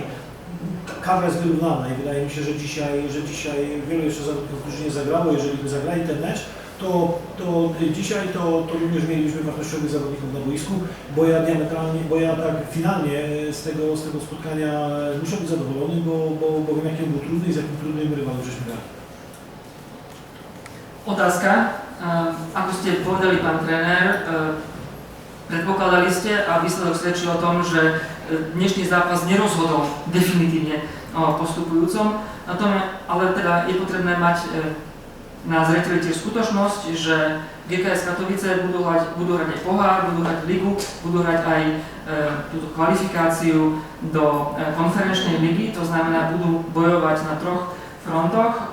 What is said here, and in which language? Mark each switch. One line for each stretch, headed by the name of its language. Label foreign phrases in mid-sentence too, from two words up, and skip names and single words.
Polish: Kadra jest wyrównana i wydaje mi się, że dzisiaj wielu jeszcze zawodników, którzy nie zagrało, jeżeli by zagrali ten mecz, to dzisiaj to również mielibyśmy wartościowych zawodników na boisku, bo ja tak finalnie z tego spotkania muszę być zadowolony, bo wiem jakie było trudne i z jakim trudnym rywalem żeśmy grali.
Slovak: Otázka. Ako ste povedali, pán tréner, predpokladali ste a výsledok svedčí o tom, že dnešný zápas nerozhodol definitívne o postupujúcom, ale teda je potrebné mať na zreteli tiež skutočnosť, že GKS Katovice budú hrať aj pohár, budú hrať ligu, budú hrať aj túto kvalifikáciu do konferenčnej ligy, to znamená, budú bojovať na 3 frontoch.